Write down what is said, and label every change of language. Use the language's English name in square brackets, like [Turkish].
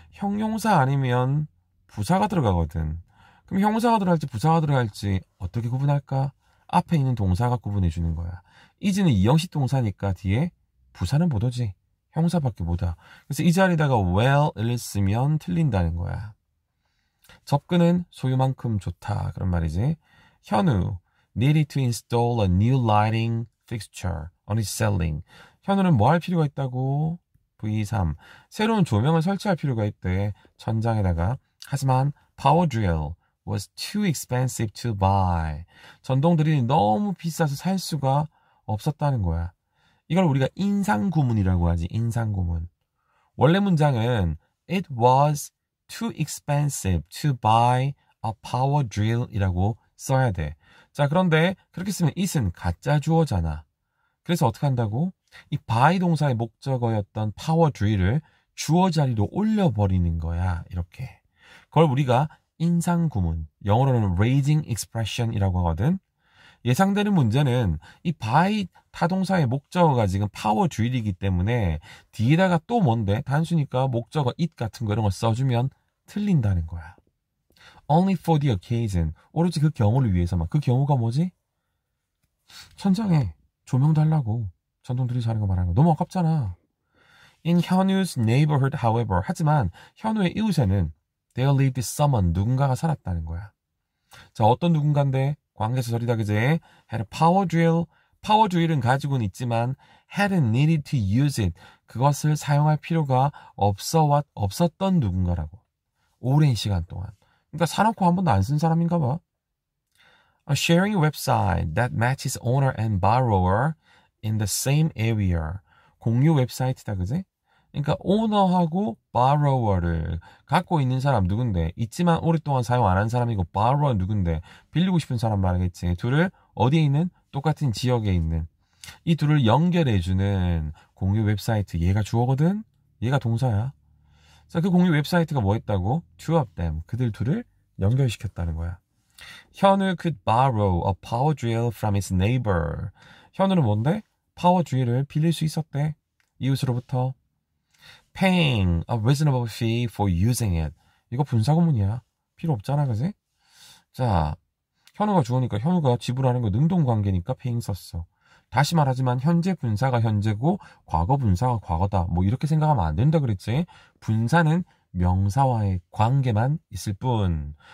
[Korean] 형용사 아니면 부사가 들어가거든. 그럼 형용사가 들어갈지 부사가 들어갈지 어떻게 구분할까? 앞에 있는 동사가 구분해 주는 거야. is는 이형식 동사니까 뒤에 부사는 못 오지. 형용사밖에 못 와. 그래서 이 자리다가 well을 쓰면 틀린다는 거야. 접근은 소유만큼 좋다. 그런 말이지. [English] 현우 needed to install a new lighting fixture on his ceiling. [Korean] 현우는 뭐 할 필요가 있다고? V3. 새로운 조명을 설치할 필요가 있대. 천장에다가. 하지만 [English] power drill was too expensive to buy. [Korean] 전동 드릴이 너무 비싸서 살 수가 없었다는 거야. 이걸 우리가 인상구문이라고 하지. 인상구문. 원래 문장은 [English] it was too expensive to buy a power drill [Korean] 이라고 써야 돼. 자, 그런데 그렇게 쓰면 it은 가짜 주어잖아. 그래서 어떻게 한다고? 이 buy 동사의 목적어였던 power drill을 주어 자리로 올려버리는 거야. 이렇게. 그걸 우리가 인상구문, 영어로는 raising expression이라고 하거든. 예상되는 문제는 이 by 타동사의 목적어가 지금 power drill이기 때문에 뒤에다가 또 뭔데? 단수니까 목적어 it 같은 거 이런 거 써주면 틀린다는 거야. [English] Only for the occasion. [Korean] 오로지 그 경우를 위해서만. 그 경우가 뭐지? 천장에 조명 달라고. 전동들이 자는 거 말하는 거. 너무 아깝잖아. [English] In 현우's neighborhood, however. [Korean] 하지만 현우의 이웃에는 [English] there lived someone. [Korean] 누군가가 살았다는 거야. 자, 어떤 누군가인데? 관계사절이다, 그제? [English] had a power drill. [Korean] 파워 드릴은 가지고는 있지만 [English] hadn't needed to use it. [Korean] 그것을 사용할 필요가 없었던 누군가라고. 오랜 시간 동안. 그러니까 사놓고 한 번도 안 쓴 사람인가 봐. [English] A sharing website that matches owner and borrower in the same area. [Korean] 공유 웹사이트다, 그지? 그러니까 오너하고 borrower를 갖고 있는 사람 누군데, 있지만 오랫동안 사용 안 한 사람이고 borrower 누군데, 빌리고 싶은 사람 말이겠지. 둘을 어디에 있는? 똑같은 지역에 있는 이 둘을 연결해주는 공유 웹사이트. 얘가 주어거든? 얘가 동사야. 자, 그 공유 웹사이트가 뭐 했다고? [English] Two of them. [Korean] 그들 둘을 연결시켰다는 거야. [English] 현우 could borrow a power drill from his neighbor. [Korean] 현우는 뭔데? 파워 드릴을 빌릴 수 있었대. 이웃으로부터. [English] Paying a reasonable fee for using it. [Korean] 이거 분사구문이야. 필요 없잖아, 그지? 자, 현우가 주어니까 현우가 지불하는 거 능동관계니까 paying 썼어. 다시 말하지만 현재 분사가 현재고 과거 분사가 과거다. 뭐 이렇게 생각하면 안 된다 그랬지. 분사는 명사와의 관계만 있을 뿐.